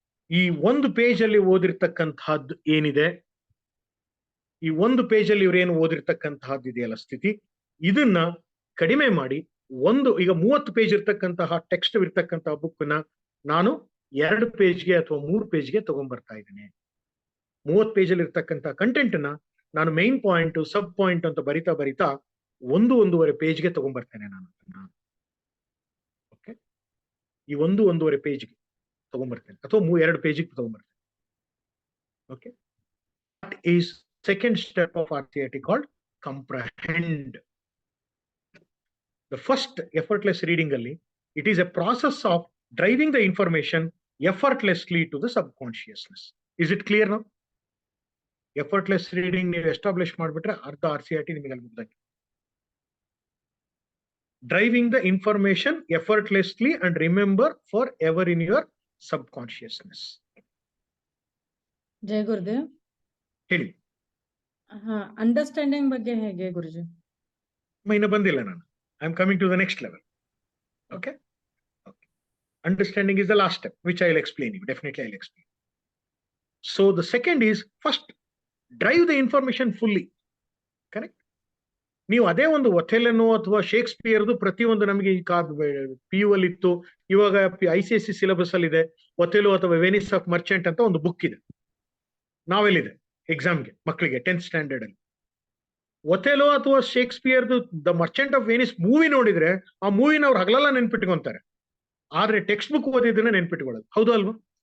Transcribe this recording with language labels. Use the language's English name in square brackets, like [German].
[Kannada] ಈ ಒಂದು ಪೇಜ್ ಅಲ್ಲಿ ಓದಿರ್ತಕ್ಕಂತಹದ್ದು ಏನಿದೆ, ಈ ಒಂದು ಪೇಜ್ ಅಲ್ಲಿ ಇವ್ರೇನು ಓದಿರ್ತಕ್ಕಂತಹದ್ದು ಇದೆಯಲ್ಲ ಸ್ಥಿತಿ, ಇದನ್ನ ಕಡಿಮೆ ಮಾಡಿ ಈಗ 30 ಪೇಜ್ ಇರ್ತಕ್ಕಂತಹ ಟೆಕ್ಸ್ಟ್ ಇರ್ತಕ್ಕಂತಹ ಬುಕ್ ನ ನಾನು 2 ಪೇಜ್ಗೆ ಅಥವಾ 3 ಪೇಜ್ಗೆ ತಗೊಂಡ್ಬರ್ತಾ ಇದ್ದೇನೆ. 30 ಪೇಜ್ ಅಲ್ಲಿ ಇರ್ತಕ್ಕಂತಹ ಕಂಟೆಂಟ್ ನ ನಾನು ಮೈನ್ ಪಾಯಿಂಟ್, ಸಬ್ ಪಾಯಿಂಟ್ ಅಂತ ಬರಿತಾ ಒಂದೂವರೆ ಪೇಜ್ಗೆ ತಗೊಂಡ್ಬರ್ತೇನೆ ನಾನು ಅದನ್ನ. ಓಕೆ, ಈ ಒಂದೂವರೆ ಪೇಜ್ಗೆ ತಗೊಂಡ್ಬರ್ತೇನೆ ಅಥವಾ 2 ಪೇಜಿಗೆ ತಗೊಂಡ್ಬರ್ತೇನೆ. [English] Okay, that is second step of RCIT called comprehend. The first effortless reading ಅಲ್ಲಿ it is a process of driving the information effortlessly to the subconsciousness. Is it clear now? [Kannada] Effortless reading ನೀವು establish ಮಾಡ್ಬಿಟ್ರೆ ಅರ್ಧ RCIT ನಿಮಗೆ ಅಲ್ಲಿ ಮುಗ್ದಂಗೆ. [English] Driving the information effortlessly and remember forever in your subconsciousness. [Kannada] ಜಯ ಗುರುದೇವ್. ಹೇಳಿ. Understanding ಬಗ್ಗೆ ಹೇಗೆ ಗುರುಜಿ? ಇನ್ನು ಬಂದಿಲ್ಲ ನಾನು. [English] I am coming to the next level. Okay? Okay. Understanding is the last step, which I will explain you. Definitely I will explain. So the second is first drive the information fully. Correct? [Kannada] ನೀವು ಅದೇ ಒಂದು ಒಥೆಲನೋ ಅಥವಾ ಶೇಕ್ಸ್ಪಿಯರ್ದು ಪ್ರತಿಯೊಂದು ನಮಗೆ ಈ PU ಅಲ್ಲಿ ಇತ್ತು, ಇವಾಗ ICSE ಸಿಲೆಬಸ್ ಅಲ್ಲಿ ಇದೆ. ಒಥೆಲೋ ಅಥವಾ ವೆನಿಸ್ ಆಫ್ ಮರ್ಚೆಂಟ್ ಅಂತ ಒಂದು ಬುಕ್ ಇದೆ, ನಾವೆಲ್ ಇದೆ ಎಕ್ಸಾಮ್ಗೆ ಮಕ್ಕಳಿಗೆ 10th ಸ್ಟ್ಯಾಂಡರ್ಡ್ ಅಲ್ಲಿ. ಒಥೆಲೋ ಅಥವಾ ಶೇಕ್ಸ್ಪಿಯರ್ದು the Merchant of Venice movie ನೋಡಿದ್ರೆ ಆ ಮೂವಿನ ಅವ್ರು ಹಗಲೆಲ್ಲ ನೆನ್ಪಿಟ್ಕೊಂತಾರೆ, ಆದ್ರೆ ಟೆಕ್ಸ್ಟ್ ಬುಕ್ ಓದಿದ್ದನ್ನ ನೆನ್ಪಿಟ್ಕೊಳ್ಳೋದು. ಹೌದು ಅಲ್ವಾ?